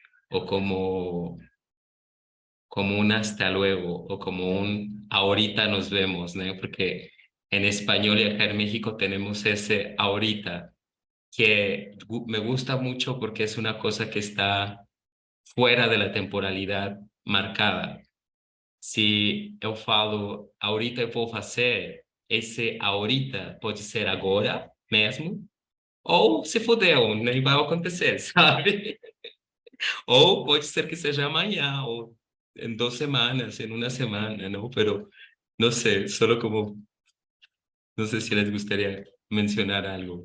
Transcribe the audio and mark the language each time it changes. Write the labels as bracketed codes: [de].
[es] O como un hasta luego, o como un ahorita nos vemos, ¿no? Porque en español y acá en México tenemos ese ahorita que me gusta mucho porque es una cosa que está fuera de la temporalidad marcada. [pt] Se eu falo ahorita eu vou fazer, esse ahorita pode ser agora mesmo, ou se fodeu, nem vai acontecer, sabe? Ou pode ser que seja amanhã, ou em 2 semanas, em uma semana, não? [es] Pero no sé, solo como, no sé si les gustaría mencionar algo.